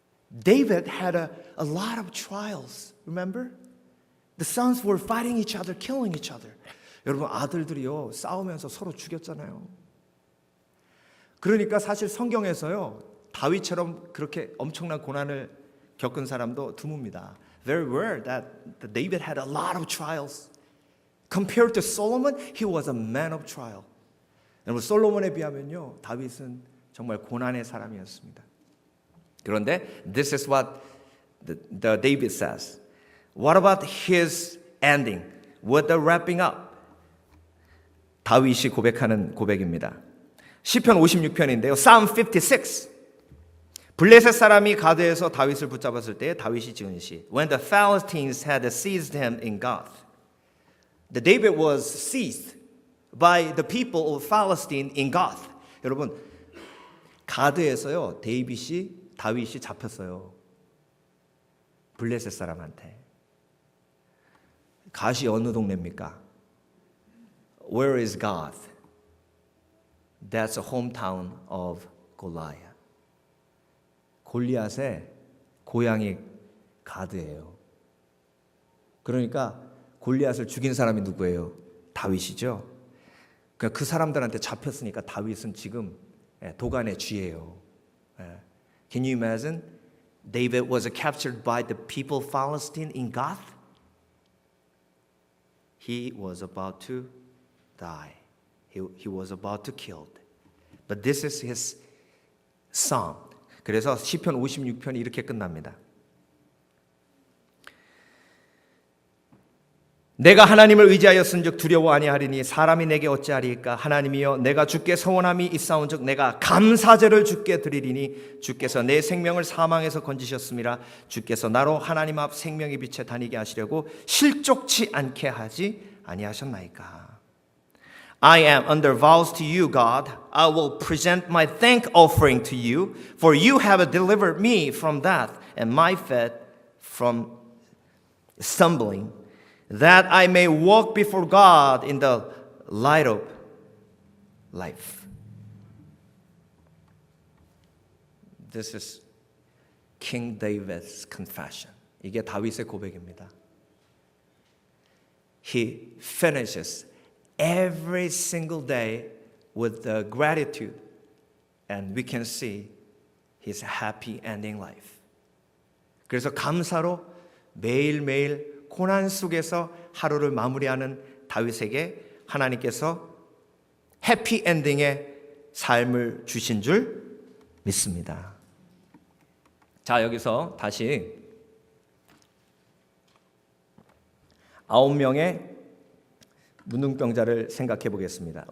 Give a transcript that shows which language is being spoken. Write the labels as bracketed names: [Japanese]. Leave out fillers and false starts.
[English] David had a lot of trials. Remember? The sons were fighting each other, killing each other. [Korean] 여러분, 아들들이요, 싸우면서 서로 죽였잖아요. 그러니까 사실 성경에서요, 다윗처럼 그렇게 엄청난 고난을 겪은 사람도 드뭅니다. [English] Very rare that David had a lot of trials. Compared to Solomon, he was a man of trial. [Korean] 여러분, 솔로몬에 비하면요, 다윗은 정말 고난의 사람이었습니다. 그런데 [English] this is what the David says. What about his ending? With the wrapping up? [Korean] 다윗이 고백하는 고백입니다. 시편 56편인데요. [English] Psalm 56. [Korean] 블레셋 사람이 가드에서 다윗을 붙잡았을 때 다윗이 지은 시. [English] When the Philistines had seized him in Gath. The David was seized by the people of Palestine in Gath. [Korean] 여러분, 가드에서요, 다윗이 잡혔어요. 블레셋 사람한테. 갓이 어느 동네입니까? [English] Where is Gath? That's a hometown of Goliath. [Korean] 골리앗에 고양이 가드예요. 그러니까 골리앗을 죽인 사람이 누구예요? 다윗이죠. 그러니까 그 사람들한테 잡혔으니까 다윗은 지금 도간의 쥐예요. [English] Can you imagine? David was captured by the people of Palestine in Gath. He was about to die. He was about to killed. But this is his psalm. [Korean] 그래서 시편 56편이 이렇게 끝납니다. 내가 하나님을 의지하였은즉 두려워 아니하리니 사람이 내게 어찌하리까. 하나님이여 내가 주께 서원함이 있사온즉 내가 감사제를 주께 드리리니 주께서 내 생명을 사망에서 건지셨음이라. 주께서 나로 하나님 앞 생명의 빛에 다니게 하시려고 실족치 않게 하지 아니하셨나이까. [English] I am under vows to you, God. I will present my thank offering to you, for you have delivered me from death and my feet from stumbling, that I may walk before God in the light of life. This is King David's confession. [Korean] 이게 다윗의 고백입니다. [English] He finishes every single day with the gratitude, and we can see his happy ending life. [Korean] 그래서 감사로 매일매일 고난 속에서 하루를 마무리하는 다윗에게 하나님께서 해피 엔딩의 삶을 주신 줄 믿습니다. 자, 여기서 다시 9명의 문둥병자를 생각해 보겠습니다.